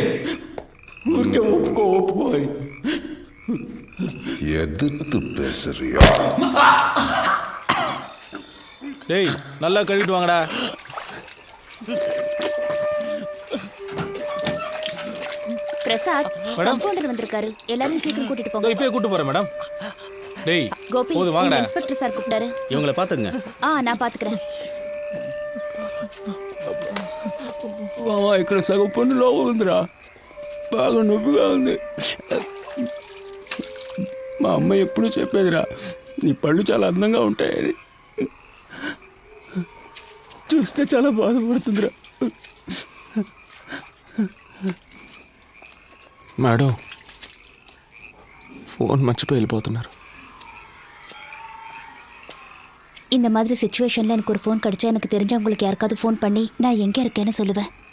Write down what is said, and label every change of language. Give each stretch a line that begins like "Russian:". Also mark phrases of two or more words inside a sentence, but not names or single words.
Telugu: ఊరికే ఒప్పుకో ఒప్పుకో.
Tamil: எதிர்த்து பேசுறியோ? டேய் நல்லா கழுவிட்டு வாங்கடா. பிரசாத் கம்பவுண்டர் வந்திருக்காரு. எல்லாரும் சீக்கிரம் கூட்டிட்டு போங்க. இப்பயே கூட்டு போறேன் மேடம். டேய் கோபி, போது வாங்கடா. இன்ஸ்பெக்டர் சார் கூப்பிட்டாரு. இவங்களை பாத்துங்க. நான் பாத்துக்கிறேன்.
Telugu: మామ ఇక్కడ సగం పన్ను లోపల ఉందిరా, బాగా నొప్పిగా ఉంది. మా అమ్మ ఎప్పుడూ చెప్పేదిరా, నీ పళ్ళు చాలా అందంగా ఉంటాయని. చూస్తే చాలా బాధపడుతుందిరా. మేడం ఫోన్ మర్చిపోయి వెళ్ళిపోతున్నారు.
Tamil: இந்த மாதிரி சிச்சுவேஷன்ல எனக்கு ஒரு ஃபோன் கிடைச்சா எனக்கு தெரிஞ்சவங்களுக்கு யாருக்காவது ஃபோன் பண்ணி நான் எங்க இருக்கேன்னு சொல்லுவேன்.